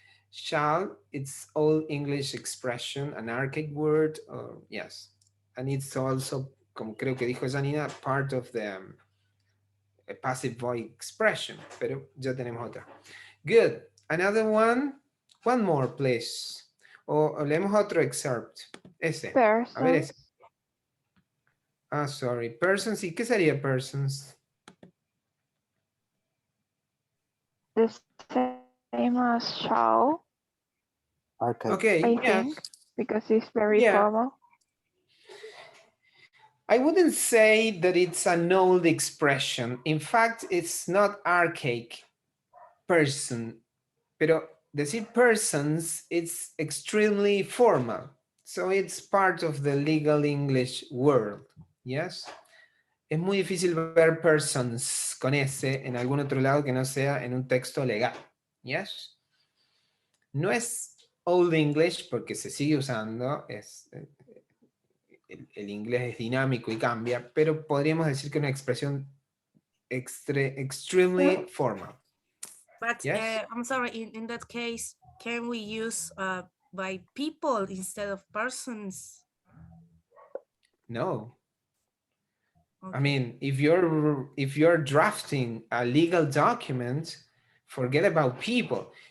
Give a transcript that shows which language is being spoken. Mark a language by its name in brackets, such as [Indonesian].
[English] Shall, it's old English expression, an archaic word, yes. And it's also, [Spanish] como creo que dijo Janina, [English] part of the passive voice expression, [Spanish] pero ya tenemos otra. [English] Good. Another one more, please. [Spanish] O leemos otro excerpt. Ese. A ver ese. [English] Persons. Ah, sorry. Persons. [Spanish] ¿Y qué sería persons? [English] The same as shall, Okay. Okay. I Yes. think, because it's very Yeah. formal. I wouldn't say that it's an old expression. In fact, it's not archaic. Person. [Spanish] Pero decir persons, [English] it's extremely formal. So it's part of the legal English world. Yes. [Spanish] Es muy difícil ver persons con S en algún otro lado que no sea en un texto legal. Yes. No es Old English porque se sigue usando, el inglés es dinámico y cambia, pero podríamos decir que una expresión [English] extremely formal. But Yes. I'm sorry, in that case, can we use by people instead of persons? No. Okay. I mean, if you're drafting a legal document, forget about people.